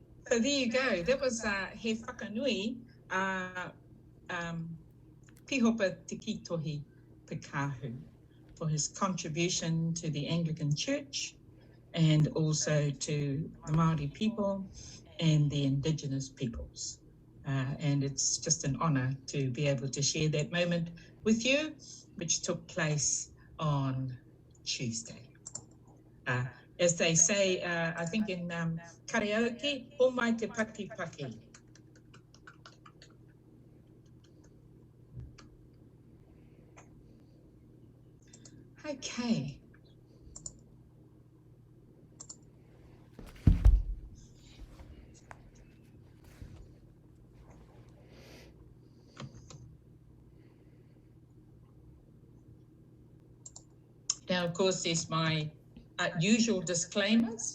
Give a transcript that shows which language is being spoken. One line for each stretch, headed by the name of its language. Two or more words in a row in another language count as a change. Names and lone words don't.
English: So there you go. That was
Māori: he whakanui
English: Pīhopa Te Kitohi Pekahu for his contribution to the Anglican Church and also to the Māori people and the Indigenous peoples. And it's just an honour to be able to share that moment with you, which took place on Tuesday. As they say, I think in karaoke,
Māori: o mai te paki paki.
English: Okay. Now, of course, there's my usual disclaimers.